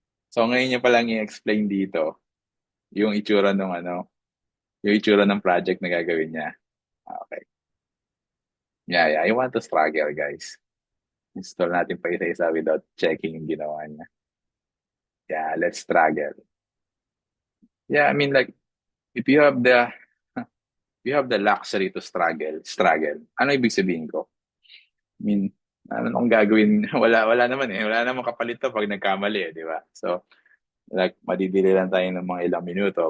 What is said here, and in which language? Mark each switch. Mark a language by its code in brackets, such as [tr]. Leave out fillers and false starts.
[tl] So, ngayon niya palang i-explain dito yung itsura ng ano, yung itsura ng project na gagawin niya. [en] Okay. Yeah, yeah. I want to struggle, guys. Install [tl] natin pa isa-isa [en] without checking [tl] yung ginawa niya. [en] Yeah, let's struggle. Yeah, I mean, like, if you have the you have the luxury to struggle. [tl] Ano ibig sabihin ko? I mean, ano nung gagawin? Wala naman eh. Wala namang kapalit to pag nagkamali eh, di ba? [en] So, like, [tl] madidili lang tayo ng mga ilang minuto.